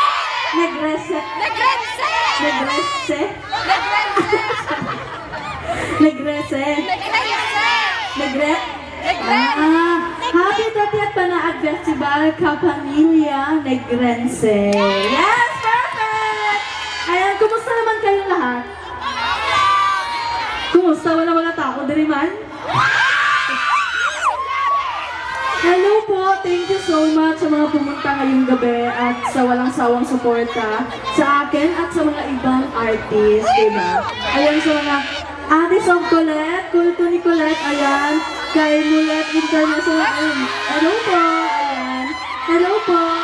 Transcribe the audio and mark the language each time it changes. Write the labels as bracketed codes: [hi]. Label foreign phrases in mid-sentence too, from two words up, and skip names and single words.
[tl] Negrese? Negrense! Negrese? Negrense! Negrese? Negrense! Negre? Negren! [en] Happy 30th Panaag Festival, Kapamilya Negrense. Yes, perfect! [tl] Ayan, kumusta naman kayong lahat? [hil] Kumusta? Wala tao, diri man? [tl] Hello po, [en] thank you so much [tl] sa mga pumunta ngayong gabi at sa walang sawang suporta sa akin at sa mga ibang artist, diba? Ayan sa mga Addis of Colette, Kulto ni Colette, ayan, kay Mulet International, ayun. Hello po, ayan. Hello po.